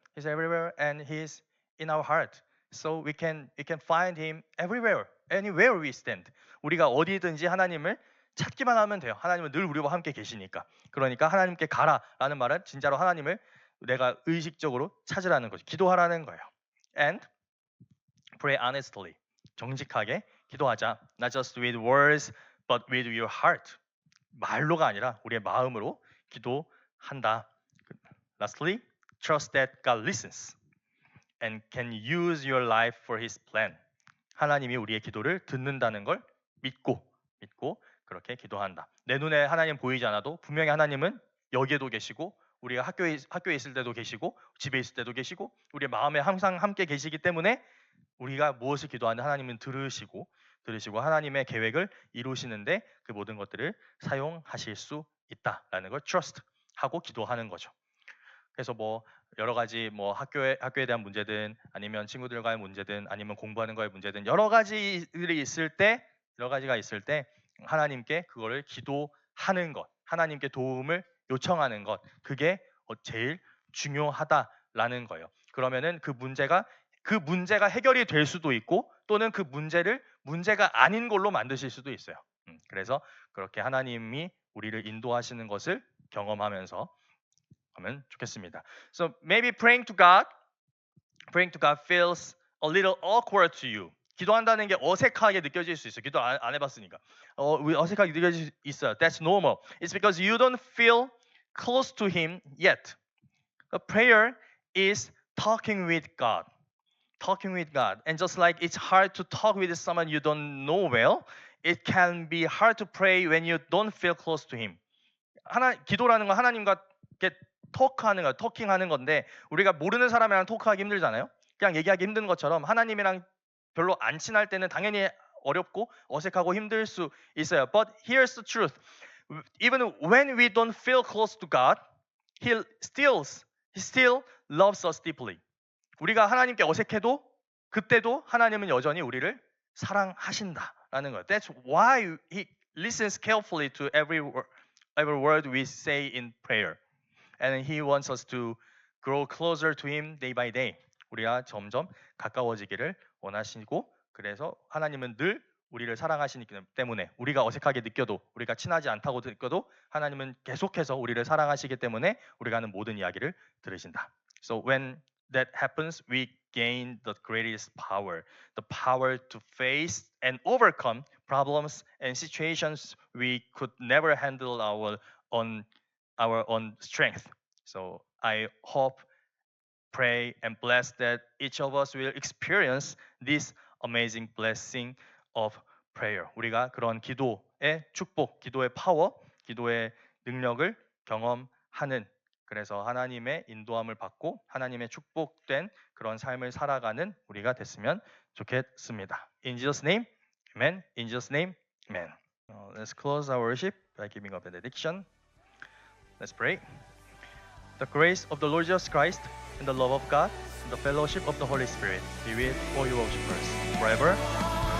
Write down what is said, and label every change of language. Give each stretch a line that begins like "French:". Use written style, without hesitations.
English: He's everywhere, and he's in our heart. So we can find him everywhere, anywhere we stand.
Korean: 우리가 어디든지 하나님을 찾기만 하면 돼요. 하나님은 늘 우리와 함께 계시니까. 그러니까 하나님께 가라라는 말은 진짜로 하나님을 내가 의식적으로 찾으라는 거죠. 기도하라는 거예요.
English: And pray honestly.
Korean: 정직하게 기도하자.
English: Not just with words, but with your heart.
Korean: 말로가 아니라 우리의 마음으로 기도한다.
English: Lastly, trust that God listens and can use your life for His plan.
Korean: 하나님이 우리의 기도를 듣는다는 걸 믿고 그렇게 기도한다. 내 눈에 하나님 보이지 않아도 분명히 하나님은 여기에도 계시고 우리가 학교에 있을 때도 계시고 집에 있을 때도 계시고 우리의 마음에 항상 함께 계시기 때문에 우리가 무엇을 기도하는데 하나님은 들으시고 하나님의 계획을 이루시는데 그 모든 것들을 사용하실 수 있다라는 걸 trust 하고 기도하는 거죠. 그래서 뭐 여러 가지 뭐 학교에 대한 문제든 아니면 친구들과의 문제든 아니면 공부하는 거의 문제든 여러 가지가 있을 때 하나님께 그거를 기도하는 것, 하나님께 도움을 요청하는 것, 그게 제일 중요하다라는 거예요. 그러면은 그 문제가 해결이 될 수도 있고 또는 그 문제가 아닌 걸로 만드실 수도 있어요. 그래서 그렇게 하나님이 우리를 인도하시는 것을 경험하면서 하면 좋겠습니다.
English: So maybe praying to God feels a little awkward to you.
Korean: 기도한다는 게 어색하게 느껴질 수 있어요. 기도 안 해봤으니까. 어색하게 느껴질 수 있어요.
English: That's normal. It's because you don't feel close to Him yet. A prayer is talking with God. And just like it's hard to talk with someone you don't know well, it can be hard to pray when you don't feel close to Him.
Korean: 기도라는 건 하나님과 이렇게 토킹하는 건데 우리가 모르는 사람이랑 토크하기 힘들잖아요. 그냥 얘기하기 힘든 것처럼 하나님이랑 별로 안 친할 때는 당연히 어렵고 어색하고 힘들 수 있어요.
English: But here's the truth. Even when we don't feel close to God, He still loves us deeply.
Korean: 우리가 하나님께 어색해도 그때도 하나님은 여전히 우리를 사랑하신다라는 거예요.
English: That's why He listens carefully to every word we say in prayer. And He wants us to grow closer to Him day by day.
Korean: 우리가 점점 가까워지기를 원하시고 그래서 하나님은 늘 우리를 사랑하시기 때문에 우리가 어색하게 느껴도 우리가 친하지 않다고 느껴도 하나님은 계속해서 우리를 사랑하시기 때문에 우리가 하는 모든 이야기를 들으신다.
English: So when that happens, we gain the greatest power, the power to face and overcome problems and situations we could never handle our own strength. So I hope, pray, and bless that each of us will experience this amazing blessing of prayer.
Korean: 우리가 그런 기도의 축복, 기도의 파워, 기도의 능력을 경험하는 그래서 하나님의 인도함을 받고 하나님의 축복된 그런 삶을 살아가는 우리가 됐으면 좋겠습니다.
English: In Jesus' name, Amen. In Jesus' name, Amen. Let's close our worship by giving a benediction. Let's pray. The grace of the Lord Jesus Christ and the love of God and the fellowship of the Holy Spirit be with all you worshipers forever.